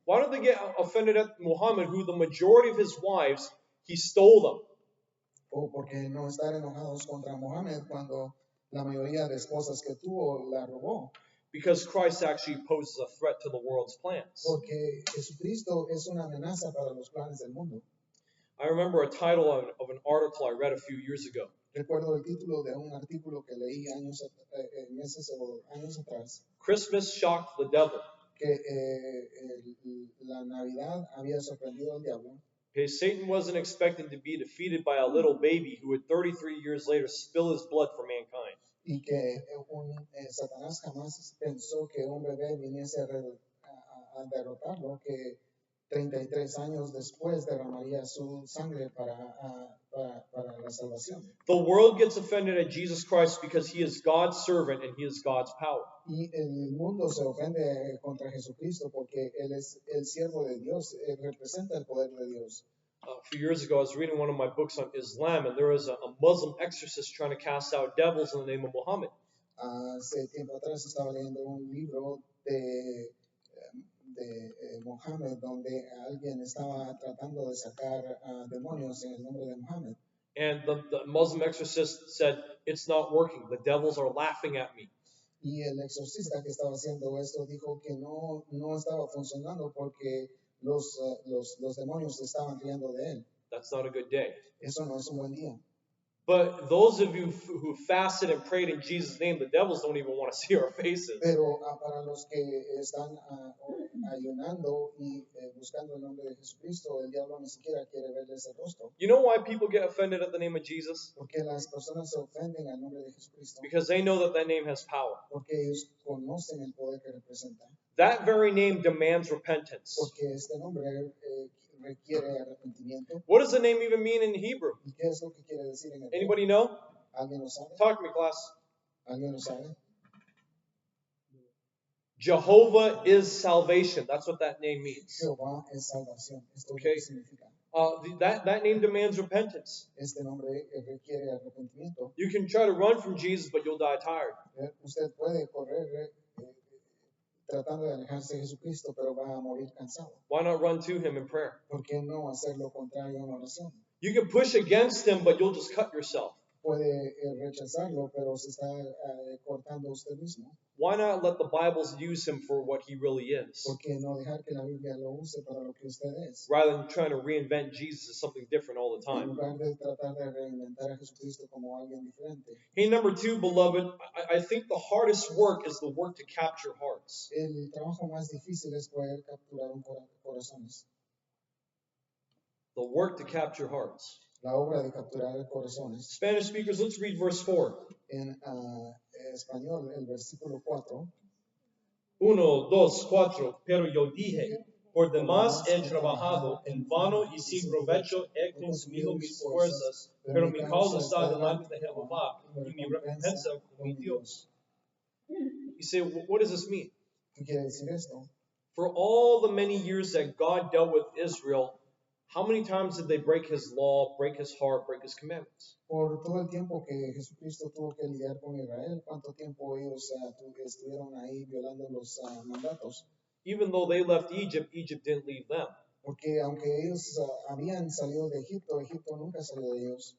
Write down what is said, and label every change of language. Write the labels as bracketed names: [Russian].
[English] Why don't they get offended at Muhammad, who the majority of his wives, he stole them? [Spanish] O porque no estar enojados contra Mohammed cuando la mayoría de esposas que tuvo la robó. [English] Because Christ actually poses a threat to the world's plans. [Spanish] Porque Jesucristo es una amenaza para los planes del mundo. [English] I remember a title of an article I read a few years ago. [Spanish] Recuerdo el título de un artículo que leí meses o años atrás. [English] Christmas shocked the devil. [Spanish] Que la Navidad había sorprendido al diablo. [English] Okay, Satan wasn't expected to be defeated by a little baby who would 33 years later spill his blood for mankind. [Spanish] Y que Satanás jamás pensó que un bebé viniese a derrotarlo, que 33 años después derramaría su sangre para la salvación. [English] The world gets offended at Jesus Christ because he is God's servant and he is God's power. [Spanish] Y el mundo se ofende contra Jesucristo porque él es el siervo de Dios, él representa el poder de Dios. [English] A few years ago, I was reading one of my books on Islam, and there was a Muslim exorcist trying to cast out devils in the name of Muhammad. [Spanish] Hace tiempo atrás estaba leyendo un libro de Muhammad donde alguien estaba tratando de sacar demonios en el nombre de Muhammad. [English] And the Muslim exorcist said, "It's not working. The devils are laughing at me." [Spanish] Y el exorcista que estaba haciendo esto dijo que no estaba funcionando porque los demonios estaban riendo de él. [English] That's not a good day. [Spanish] Eso no es un buen día. [English] But those of you who fasted and prayed in Jesus' name, the devils don't even want to see our faces. [Spanish] Pero para los que están ayunando y buscando el nombre de Jesucristo, el diablo ni siquiera quiere verles el rostro. [English] You know why people get offended at the name of Jesus? [Spanish] Porque las personas se ofenden al nombre de Jesucristo. [English] Because they know that name has power. [Spanish] Porque ellos conocen el poder que representa. [English] That very name demands repentance. [Spanish] Porque este nombre requiere arrepentimiento. [English] What does the name even mean in Hebrew? [Spanish] ¿Y qué es lo que quiere decir en hebreo? [English] Anybody know? [Spanish] ¿Alguien lo sabe? [English] Talk to me, class. [Spanish] ¿Alguien lo sabe? [English] Jehovah is salvation. That's what that name means. [Spanish] Jehová es salvación. Esto es lo [English] Okay. [Spanish] que significa. [English] That name demands repentance. [Spanish] Este nombre requiere arrepentimiento. [English] You can try to run from Jesus, but you'll die tired. [Spanish] Usted puede correr tratando de alejarse de Jesucristo, pero va a morir cansado. [English] Why not run to him in prayer? [Spanish] ¿Por qué no hacer lo contrario en oración? [English] You can push against him, but you'll just cut yourself. [Spanish] Puede rechazarlo, pero se está cortando usted mismo. [English] Why not let the Bibles use him for what he really is, [Spanish] ¿Por qué no dejar que la Biblia lo use para lo que usted es? [English] rather than trying to reinvent Jesus as something different all the [Spanish] En [English] time? [Spanish] lugar de tratar de reinventar a Jesucristo como alguien diferente. [English] Hey, number two, beloved, I think the hardest work is the work to capture hearts. [Spanish] El trabajo más difícil es poder capturar corazones. [English] The work to capture hearts. [Spanish] La obra de capturar corazones. [English] Spanish speakers, let's read verse 4. [Spanish] En español, el versículo 4. [English] 1, 2, 4. [Spanish] Pero yo dije, por demás he trabajado en vano y sin provecho he consumido mis fuerzas, pero mi causa está delante de Jehová y mi recompensa con mi Dios. [English] You say, what does this mean? [Spanish] ¿Qué quiere decir esto? [English] For all the many years that God dealt with Israel, how many times did they break his law, break his heart, break his commandments? [Spanish] Por todo el tiempo que Jesucristo tuvo que lidiar con Israel, ¿cuánto tiempo ellos estuvieron ahí violando los mandatos? [English] Even though they left Egypt, Egypt didn't leave them. [Spanish] Porque aunque ellos habían salido de Egipto, Egipto nunca salió de ellos.